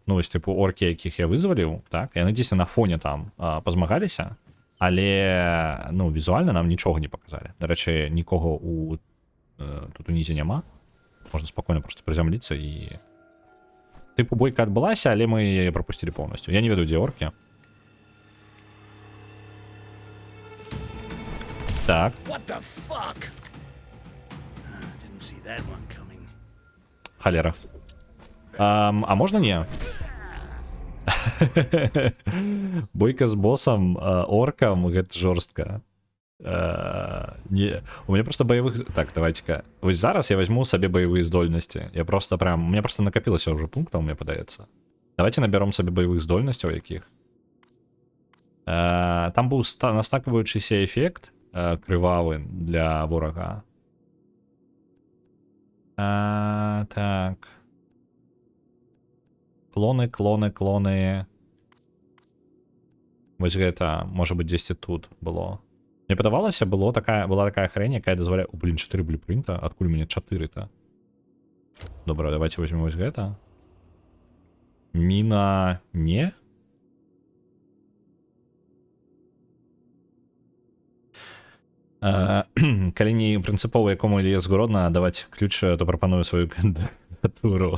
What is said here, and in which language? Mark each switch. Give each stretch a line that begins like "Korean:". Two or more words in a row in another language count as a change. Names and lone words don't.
Belarusian: Ну, вось тыпу оркі, якіх я вызваліў, так? Яны дзесьці на фоне там пазмагаліся, але ну, візуальна нам нічога не паказалі. Дарэчы, нікога тут унізе няма. Можна спакойна проста прызямліцца і... Тыпу бойка адбылася, але мы яе прапусцілі поўнасцю. Я не ведаю, дзе оркі. Так.
English: What the fuck? Didn't see that one coming.
Belarusian: Халера. А можна не? Бойка з босам, оркам, гэта жорстка.
Russian: Не, у меня просто боевых... Так, давайте-ка. Вот зараз я возьму себе боевые здольности. Я просто прям... У меня просто накопилось уже пунктов, мне подается. Давайте наберем себе боевых
Belarusian: здольностей, яких.
Russian: Там был настакивающийся эффект
Belarusian: кривавый для ворога.
Russian: Так. Клоны. Вот это, может быть, 10 тут было.
Belarusian: Мне падавалася,
Russian: была такая хрень,
Belarusian: якая дазваляе... О, блин, 4 блюпринта? Адкуль у мяне 4-то? Добра,
Russian: давайте возьмем
Belarusian: вось гэта. Міна... Не? Калі не прынцыпова якому є згодна даваць ключ, то прапаную сваю кандыдатуру.